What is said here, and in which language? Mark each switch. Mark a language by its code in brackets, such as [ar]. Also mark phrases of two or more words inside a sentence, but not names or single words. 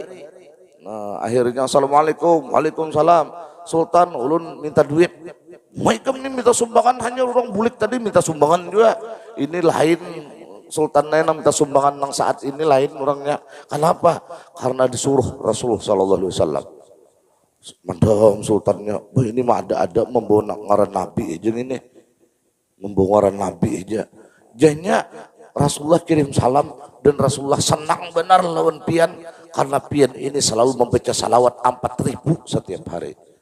[bjn] Nah, akhirnya [ar] السلام عليكم، وعليكم السلام. [bjn] Sultan, ulun minta duit. Mereka ini minta sumbangan, hanya orang bulik tadi minta sumbangan juga. Ini lain, Sultan lain minta sumbangan yang saat ini lain orangnya. Kenapa? Karena disuruh Rasulullah [ar] صلى الله عليه وسلم. [bjn] Mandam sultannya, ini mah ada membawa ngaran Nabi aja ini. Membawa ngaran Nabi aja. Jadinya Rasulullah kirim salam dan Rasulullah senang benar lawan pian, karena pian ini selalu membaca salawat 4.000 setiap hari.